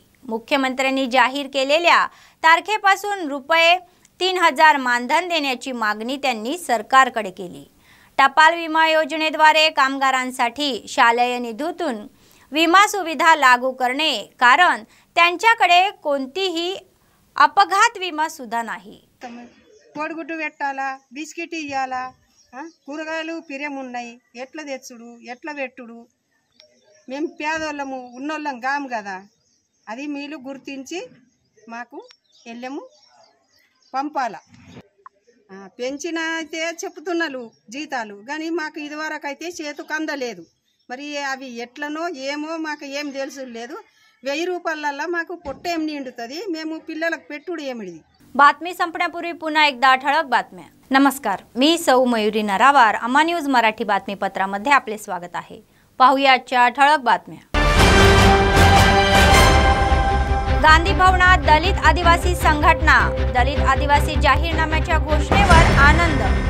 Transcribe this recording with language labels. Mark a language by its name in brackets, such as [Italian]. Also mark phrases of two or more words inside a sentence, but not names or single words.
[Marathi] मुख्यमंत्र्यांनी जाहीर केलेल्या तारखेपासून रुपये 3000 मानधन देण्याची मागणी त्यांनी सरकारकडे केली. टपाल विमा योजनेद्वारे कामगारांसाठी शालेय निधीतून विमा सुविधा लागू करणे, कारण त्यांच्याकडे कोणतीही अपघात विमा सुद्धा नाही. [Telugu] కోడిగుడ్డు పెట్టాలా, బిస్కెట్ ఇయ్యాలా, కూరగాయలు పిరేమున్నాయి, ఎట్లా తెచ్చుడు ఎట్లా పెట్టుడు, మేము పేదోళ్ళము ఉన్నోళ్ళం కాము కదా, అది మీరు గుర్తించి మాకు ఎల్లెము పంపాలా. పెంచిన అయితే చెప్తున్నారు జీతాలు, కానీ మాకు ఇదివరకు అయితే చేతుకు అందలేదు. మరి అవి ఎట్లనో ఏమో మాకు ఏం తెలుసు లేదు. 1000 రూపాయలల్లో మాకు పొట్టేం నిండుతుంది, మేము పిల్లలకు పెట్టుడు ఏమిది. [Marathi] बातमी संपण्यापूर्वी पुन्हा एकदा ठळक बातम्या. नमस्कार, मी सौ मयुरी नरावार. अम्मा न्यूज मराठी बातमीपत्रामध्ये आपले स्वागत आहे. पाहूया आजच्या ठळक बातम्या. गांधी भवनात दलित आदिवासी संघटना, दलित आदिवासी जाहीरनाम्याच्या घोषणेवर आनंद.